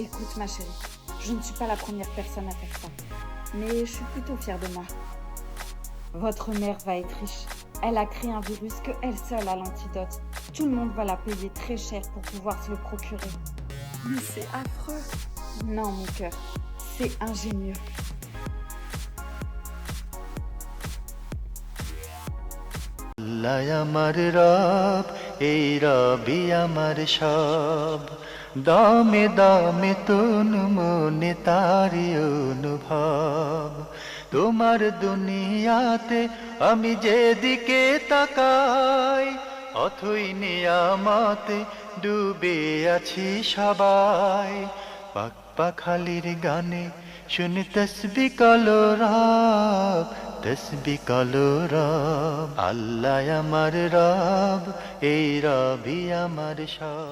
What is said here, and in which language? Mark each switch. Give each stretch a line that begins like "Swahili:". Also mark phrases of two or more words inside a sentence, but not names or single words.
French: Écoute ma chérie, je ne suis pas la première personne à faire ça. Mais je suis plutôt fière de moi. Votre mère va être riche. Elle a créé un virus que elle seule a l'antidote. Tout le monde va la payer très cher pour pouvoir se le procurer. Mais c'est affreux. Non, mon cœur, c'est ingénieux.
Bangla: আল্লাহ আমার রব এই রবি আমার সব দামে দামে তন মনে তারি অনুভব তোমার দুনিয়াতে আমি যেদিকে তাকাই অথই নিয়ামতে ডুবে আছি সবাই পাক পাখালির গানে শুনে তসবিহ কলো রব তসবিহ কলো রব আল্লাহ আমার রব এই রবি আমার সব।